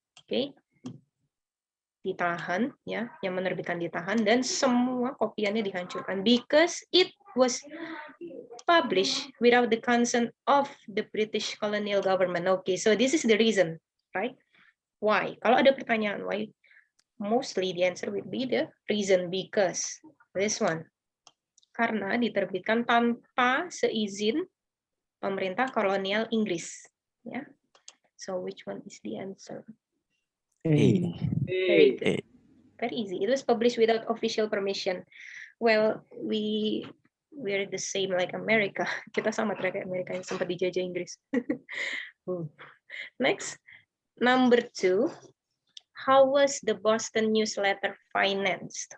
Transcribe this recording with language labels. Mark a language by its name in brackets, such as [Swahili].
[English] Okay. [Indonesian] Ditahan ya, yang menerbitkan ditahan dan semua kopiannya dihancurkan [English] because it was published without the consent of the British colonial government. Okay, so this is the reason, right? Why? [Indonesian] Kalau ada pertanyaan why, [English] mostly the answer would be the reason because this one. [Indonesian] Karena diterbitkan tanpa seizin pemerintah kolonial Inggris. Ya. [English] So which one is the answer? Very good. Very easy. It was published without official permission. Well, we're the same like America. [Indonesian] Kita sama kayak Amerika yang sempat dijajah Inggris. [English] Next, number 2. How was the Boston newsletter financed?